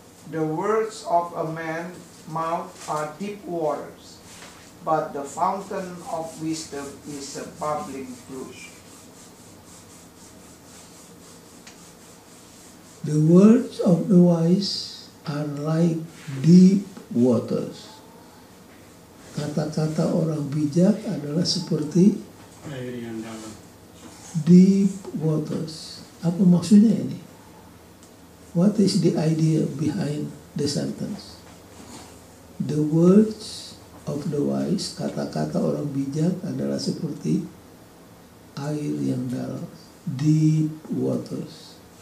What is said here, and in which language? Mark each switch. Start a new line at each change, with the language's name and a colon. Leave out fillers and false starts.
English: The words of a man's mouth are deep waters, but the fountain of wisdom is a bubbling brook. The words of the wise are like deep waters.
Malay: Kata-kata orang bijak adalah seperti air yang dalam.
English: deep waters.
Malay: Apa maksudnya ini?
English: What is the idea behind the sentence? The words of the wise,
Malay: kata-kata orang bijak adalah seperti air yang dalam,
English: deep waters.